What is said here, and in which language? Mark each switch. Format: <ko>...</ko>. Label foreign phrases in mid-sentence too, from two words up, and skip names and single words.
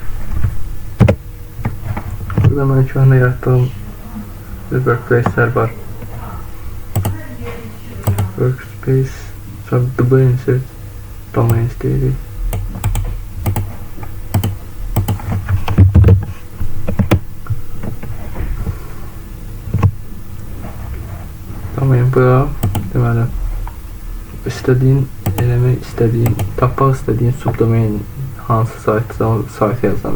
<az>Burada mən</az> <tr>şu anda</tr> <az>yarattığım workplace'ler var. Workspace, sonra</az> <en>double insert domains</en> <az>deyirik. Domain bura, deməli, tapmaq istədiyin subdomain hansı saytı yazıram.</az>